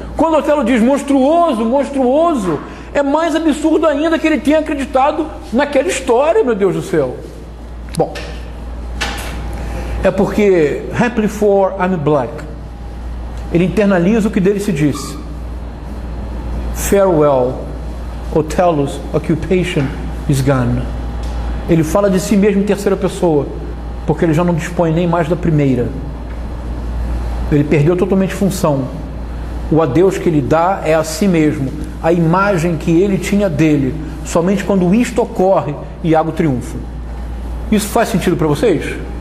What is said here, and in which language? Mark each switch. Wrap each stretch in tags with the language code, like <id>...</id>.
<pt>Quando Otelo diz monstruoso, monstruoso, é mais absurdo ainda que ele tenha acreditado naquela história, meu Deus do céu. Bom, é porque</pt> <en>Happily for I'm Black,</en> <pt>ele internaliza o que dele se disse.</pt> <en>Farewell, Othello's occupation is gone.</en> <pt>Ele fala de si mesmo em terceira pessoa, porque ele já não dispõe nem mais da primeira. Ele perdeu totalmente função. O adeus que ele dá é a si mesmo, a imagem que ele tinha dele. Somente quando isto ocorre, Iago triunfa. Isso faz sentido para vocês?</pt>